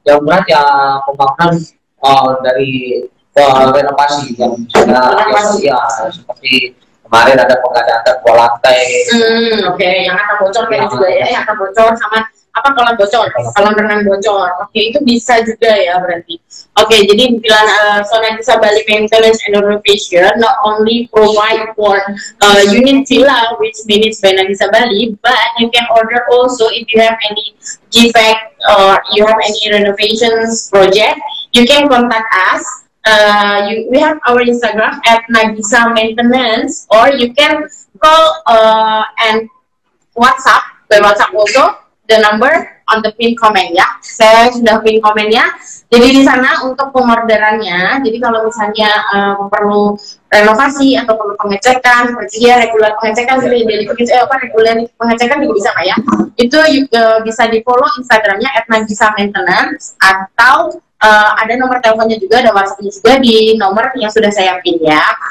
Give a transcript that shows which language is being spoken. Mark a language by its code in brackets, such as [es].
[id] Yang berat ya pembangunan dari renovasi yang sudah ya seperti kemarin ada pengadaan dua lantai. Oke, yang akan bocor kayak juga ya, yang akan bocor sama apa kolam bocor, kolam renang bocor. Oke, itu bisa juga ya berarti. Oke, jadi bilang [en] Nagisa Bali Maintenance and Renovation not only provide for unit villa which managed by Nagisa Bali, but you can order also if you have any defect or you have any renovations project, you can contact us. We have our Instagram at Nagisa Maintenance, or you can call and WhatsApp by WhatsApp also the number on the pin comment ya. [id] Saya sudah pin komennya. Jadi di sana untuk pengorderannya. Jadi kalau misalnya perlu renovasi atau perlu pengecekan, seperti ya regular pengecekan, regular pengecekan juga bisa Pak ya. Itu bisa di follow Instagramnya @Nagisa Maintenance atau ada nomor teleponnya juga, ada WhatsAppnya juga di nomor yang sudah saya pin ya.